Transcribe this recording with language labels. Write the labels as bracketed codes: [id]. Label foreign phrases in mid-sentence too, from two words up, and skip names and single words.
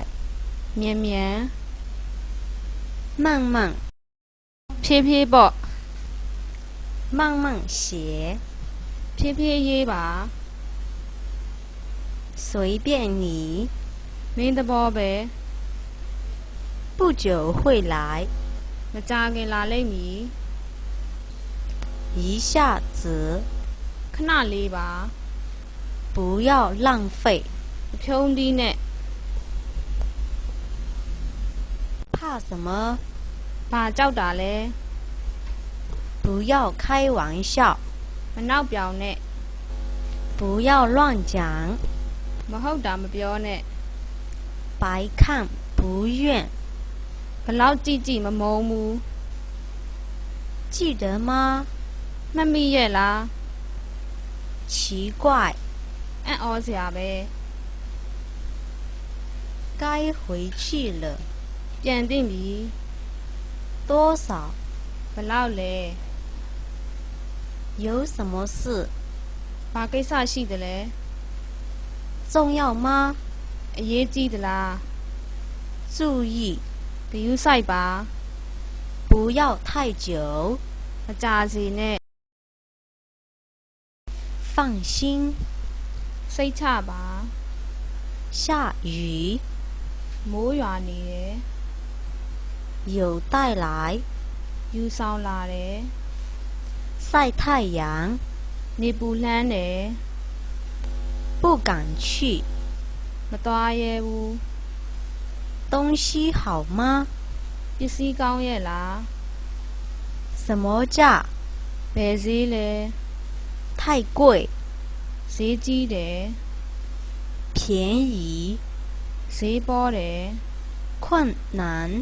[my] မြန်မြန် [zh] 慢慢， [my] ဖြည်းဖြည်းပေါ့ [zh] 慢慢写， [my] ဖြည်းဖြည်းရေးပါ [zh] 随便你， [my] မင်းသဘောပဲ [zh] 不久会来， [my] မကြာခင်လာလိမ့်မည် [zh] 一下子， [my] ခဏလေးပါ [zh] 不要浪费， [my] အဖြုံးသီးနဲ့ [zh] 怕什么？ [my] ဘာကြောက်တာလဲ [zh] 不要开玩笑， [my] မနောက်ပြောင်နဲ့ [zh] 不要乱讲， [my] မဟုတ်တာမပြောနဲ့ [zh] 白看不厌， [my] ဘလောက်ကြည့်ကြည့်မမုန်းဘူး [zh] 记得吗？ [my] မှတ်မိရဲ့လား [zh] 奇怪， [my] အံ့ဩစရာပဲ [zh] 该回去了， [my] ပြန်သိပြီ [zh] 多少？ [my] ဘလောက်လဲ [zh] 有什么事？ [my] ဘာကိစ္စရှိသလဲ [zh] 重要吗？ [my] အရေးကြီးသလား [zh] 注意， [my] ဂရုစိုက်ပါ [zh] 不要太久， [my] မကြာစီနဲ့ [zh] 放心。 [my] စိတ်ချပါ [zh] 下雨， [my] မိုးရွာနေတယ် [zh] 有带来， [my] ယူဆောင်လာတယ် [zh] 晒太阳， [my] နေပူလှမ်းတယ် [zh] 不敢去。 [my] မသွားရဲဘူး [zh] 东西好吗？ [my] ပစ္စည်းကောင်းရဲ့လား [zh] 什么价？ [my] ဘယ်ဈေးလဲ [zh] 太贵， [my] ဈေးကြီးတယ် [zh] 便宜， [my] ဈေးပေါ်တယ် [zh] 困难，